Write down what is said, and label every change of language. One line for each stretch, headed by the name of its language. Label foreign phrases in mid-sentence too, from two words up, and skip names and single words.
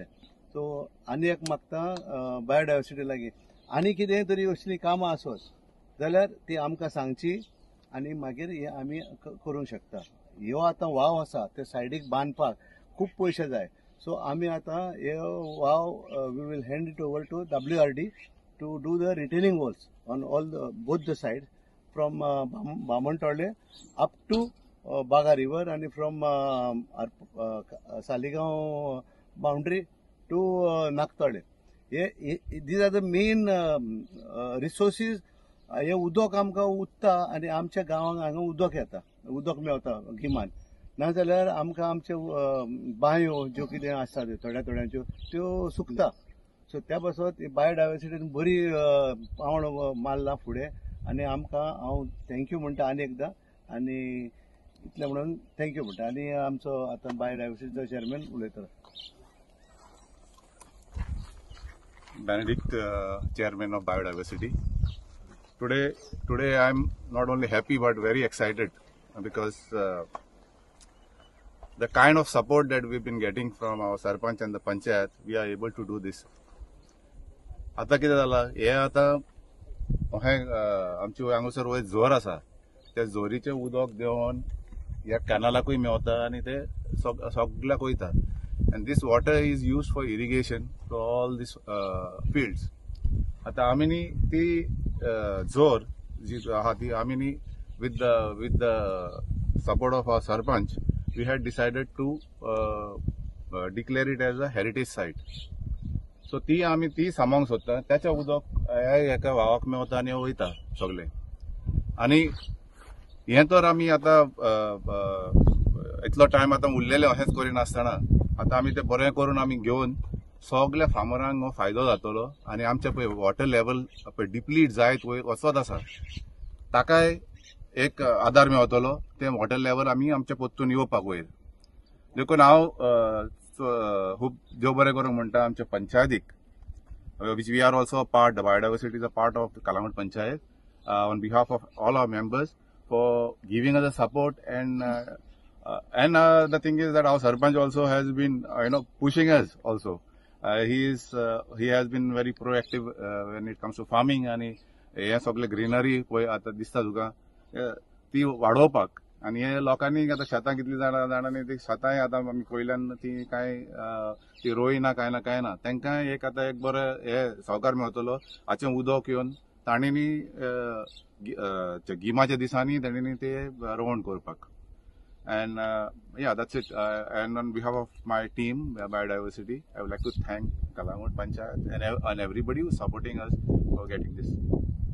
Konkani: सो आनी एक मागता बायोडायवर्सिटी लागीं आनी कितें तरी असली कामां आसत जाल्यार ती आमकां सांगची आणि मागीर हे आमी करूंक शकता. ह्यो आतां वाव आसा ते सायडीक बांदपाक खूब पयशे जाय.
English: सो
Konkani: आमी आतां हे वाव
English: we will hand it over to WRD to do the retaining walls on all both the side from Bamanvaddo up to Baga river and from Saligao boundary to Nagvaddo. these are the main resources.
Konkani: हे उदक आमकां उरता आणि आमच्या गांवांक हांगा उदक येता उदक मेवता गिमान नाजाल्यार आमकां आमचे बांयो ज्यो कितें आसा थोड्यांच्यो त्यो सुकता. सो त्या पासत बायोडायवर्सिटीन बरी पावण मारला फुडें आणि आमकां हांव थँक्यू म्हणटा आनी एकदां आणि इतलें म्हणून थँक्यू म्हणटा आणि आमचो आतां बायोडायवर्सिटीचो चेअरमॅन उलयतलो.
English: Benedict, chairman of biodiversity. Today I am not only happy but very excited because the kind of support that we've been getting from our sarpanch and the panchayat, we are able to do this.
Konkani: आता कितें जाला हे आता आमचे हांगासर वयर जोर आसा त्या जोरीचे उदक देवन ह्या कॅनलाकूय मेवता आणि ते सगळ्याक वयता.
English: And this water is used for irrigation to all these fields.
Konkani: आता आमी ती जोर जी आहा ती आमी
English: with the support of our sarpanch we had decided to declare it as a heritage site.
Konkani: So ती आमी ती सामावंक सोदता. त्याच्या उदक एका वावाक मेवता आणि वयता सगळे. आणि हे तर आमी आता इतलो टायम आता उरलेले अशेंच करिनासतना आता आमी ते बरें करून आमी घेवन सगळ्या फार्मरांक हो फायदो जातलो आणि आमचे पळय
English: water level deplete
Konkani: जायत वयर वचत आसा ताकाय एक आधार मेवतलो. ते वॉटर लेवल आमी आमच्या पोत्तून येवपाक वयर देखून हांव खूब देव बरें करूंक म्हणटा आमच्या पंचायतीक
English: which we are also a part, the biodiversity is a part of the Kalagut Panchayat, on behalf of all our members for giving us the support and the thing is that our Sarpanch also has been pushing us also. He has been very proactive when it comes to farming
Konkani: आणि हे सगळे ग्रीनरी पळय आता दिसता तुका ती वाडोवपाक आणि हे लोकांनी आता शेतां कितली जाणांनी ती शेतांय आता आमी पयल्यान ती काय ती रोयना काय ना तांकां एक आता एक बरें हे सहकार मेळटलो हाचें उदक येवन तांणी गिमाच्या दिसांनी तांणी ते रोवण करपाक.
English: And yeah, that's it. And on behalf of my team, Biodiversity, I would like to thank Kalagut Panchayat and everybody who's supporting us for getting this.